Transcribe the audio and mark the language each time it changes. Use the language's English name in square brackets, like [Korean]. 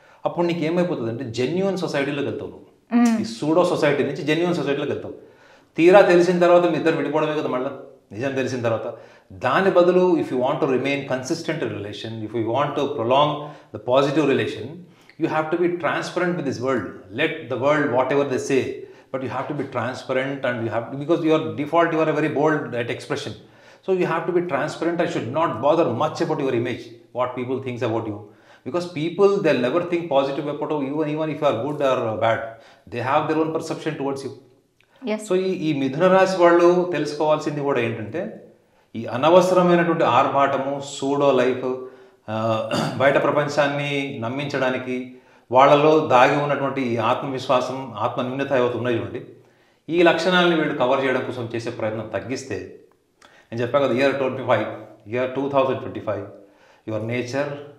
[Telugu] అప్పుడు నీకు ఏమైపోతుంది అంటే జెన్యూన్ సొసైటీలోకి వెళ్తావు నువ్వు. ఈ సూడో సొసైటీ నుంచి జెన్యూన్ సొసైటీలోకి వెళ్తావు. తీరా తెలిసిన తర్వాత మీ ఇద్దరు విడిపోవడమే కదా మళ్ళీ, నిజం తెలిసిన తర్వాత. దాని బదులు [English] If you want to remain consistent relation, if you want to prolong the positive relation, you have to be transparent with this world. Let the world whatever they say, but you have to be transparent, and you have to, because your default you are a very bold at expression, so you have to be transparent and should not bother much about your image, what people thinks about you, because people, they'll never think positive about you, even if you are good or bad, they have their own perception towards you. Yes. [Telugu] So ఈ మిథున రాశి వాళ్ళు తెలుసుకోవాల్సింది కూడా ఏంటంటే, ఈ అనవసరమైనటువంటి ఆర్భాటము, pseudo life, బయట ప్రపంచాన్ని నమ్మించడానికి వాళ్ళలో దాగి ఉన్నటువంటి ఈ ఆత్మవిశ్వాసం, ఆత్మన్యూనత ఏవైతే ఉన్నాయి చూడండి, ఈ లక్షణాలను వీళ్ళు కవర్ చేయడం కోసం చేసే ప్రయత్నం తగ్గిస్తే, నేను చెప్పాను కదా, [English] year 2025 your nature